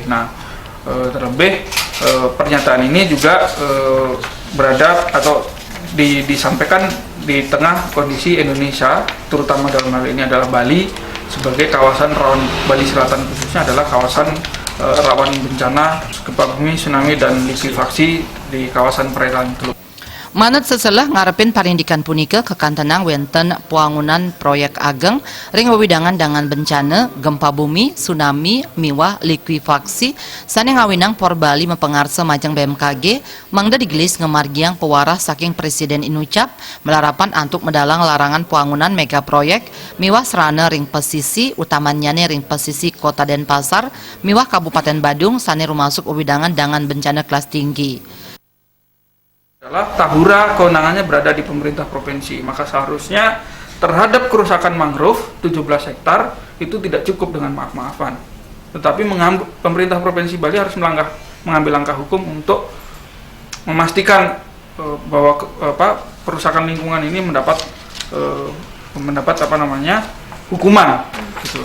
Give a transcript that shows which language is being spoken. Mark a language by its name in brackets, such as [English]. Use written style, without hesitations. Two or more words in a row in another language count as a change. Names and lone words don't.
[Indonesian] Nah, terlebih pernyataan ini juga berada atau disampaikan di tengah kondisi Indonesia, terutama dalam hal ini adalah Bali sebagai kawasan rawan. Bali Selatan khususnya adalah kawasan rawan bencana gempa bumi, tsunami, dan likuifaksi di kawasan perairan Teluk. [Balinese] Manut seselah ngarepin parindikan punika kekantenang wenten pembangunan proyek ageng ring wewidangan dengan bencana gempa bumi, tsunami, miwah, likuifaksi sani ngawinang por Bali mempengarsa majang BMKG mangda digelis ngemargiang pewarah saking Presiden Inucap melarapan antuk medalang larangan pembangunan mega proyek miwah serana ring pesisi utamanya ring pesisi Kota Denpasar miwah Kabupaten Badung sani rumasuk wewidangan dengan bencana kelas tinggi. [Indonesian] Adalah tahura kewenangannya berada di pemerintah provinsi, maka seharusnya terhadap kerusakan mangrove 17 hektar itu tidak cukup dengan maaf-maafan, tetapi pemerintah provinsi Bali harus mengambil langkah hukum untuk memastikan bahwa kerusakan lingkungan ini mendapat hukuman gitu.